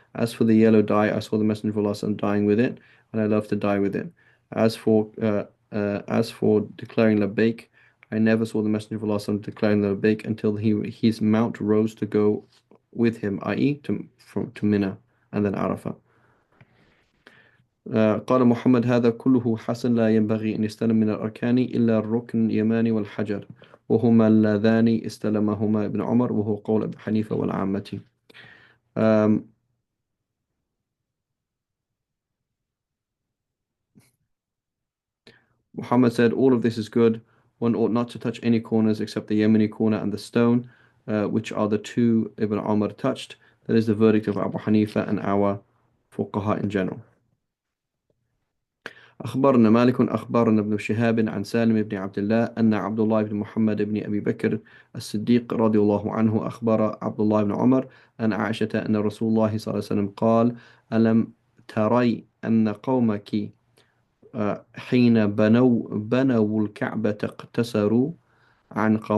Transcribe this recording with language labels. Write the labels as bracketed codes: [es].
[en] As for the yellow dye, I saw the Messenger of Allah ﷺ dyeing with it, and I love to dye with it. As for declaring labbaik, I never saw the Messenger of Allah ﷺ declaring labbaik until his mount rose to go with him, i.e., to Mina and then Arafah. [ar] قال محمد هذا كله حسن لا ينبغي أن يستلم من الأركان إلا الركن اليماني والحجر وهما اللذان استلمهما ابن عمر وهو قول أبي حنيفة والعامة. Um, [en] Muhammad said, all of this is good. One ought not to touch any corners except the Yemeni corner and the stone, which are the two Ibn Umar touched. That is the verdict of Abu Hanifa and our fuqaha in general. [ar] أخبرنا مالك أخبرنا ابن شهاب عن سالم بن عبد الله أن عبد الله بن محمد بن أبي بكر الصديق رضي الله عنه أخبر عبد الله بن عمر أن عائشة أن رسول الله صلى الله عليه وسلم قال: ألم تري أن قومك حين بنوا الكعبة اقتصروا عن